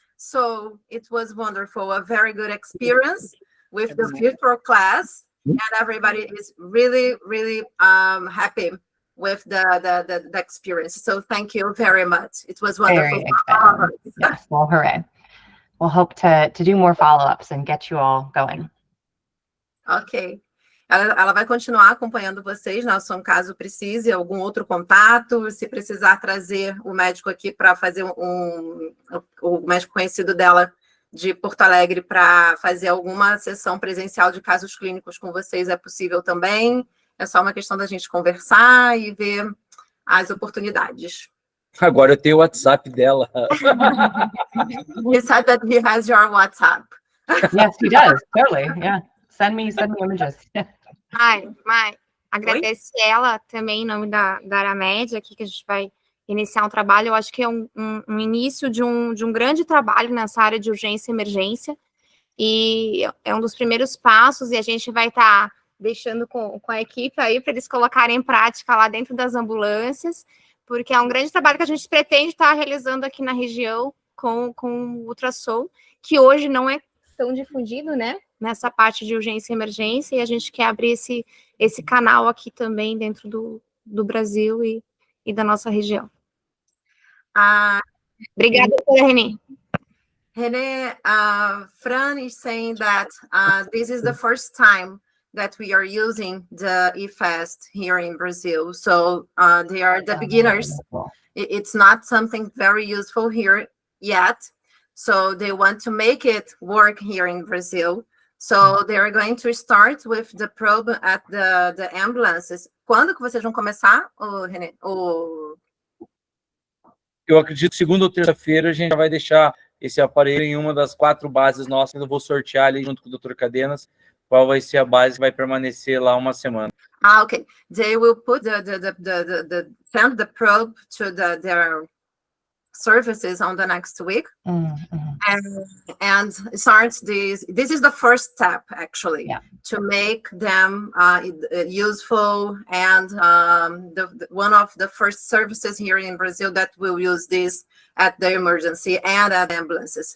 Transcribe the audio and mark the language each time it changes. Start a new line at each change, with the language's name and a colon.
English: So it was wonderful, a very good experience with the virtual class, and everybody is really, really happy with the experience. So thank you very much. It was wonderful. Yes, well, hooray. We'll hope to do more follow-ups and get you all going. Ok.
Portuguese: Ela vai continuar acompanhando vocês, Nelson, caso precise algum outro contato, se precisar trazer o médico aqui para fazer o médico conhecido dela de Porto Alegre para fazer alguma sessão presencial de casos clínicos com vocês, é possível também. É só uma questão da gente conversar e ver as oportunidades. Agora eu tenho o WhatsApp dela.
English: He said that he has your WhatsApp. Yes, he does. Totally. Yeah. Send me images.
Portuguese: Mai, agradece ela também em nome da Aramed aqui, que a gente vai iniciar um trabalho. Eu acho que é um início de um grande trabalho nessa área de urgência e emergência, e é um dos primeiros passos, e a gente vai estar deixando com a equipe aí para eles colocarem em prática lá dentro das ambulâncias, porque é um grande trabalho que a gente pretende estar realizando aqui na região com o Ultrassom, que hoje não é tão difundido, né, nessa parte de urgência e emergência, e a gente quer abrir esse canal aqui também dentro do Brasil e da nossa região. Obrigada, doutora Renee.
English: Renee, Fran is saying that this is the first time that we are using the eFast here in Brazil. So they are the beginners it's not something very useful here yet. So they want to make it work here in Brazil. So they're going to start with the probe at the ambulances.
Portuguese: Quando que vocês vão começar, Renê? Eu acredito que segunda ou terça-feira a gente já vai deixar esse aparelho em uma das 4 bases nossas. Eu vou sortear ali junto com o Dr. Cadenas qual vai ser a base que vai permanecer lá uma semana.
English: Okay. They will put send the probe to their services on the next week, and start this. This is the first step, actually, to make them useful, and one of the first services here in Brazil that will use this at the emergency and at ambulances.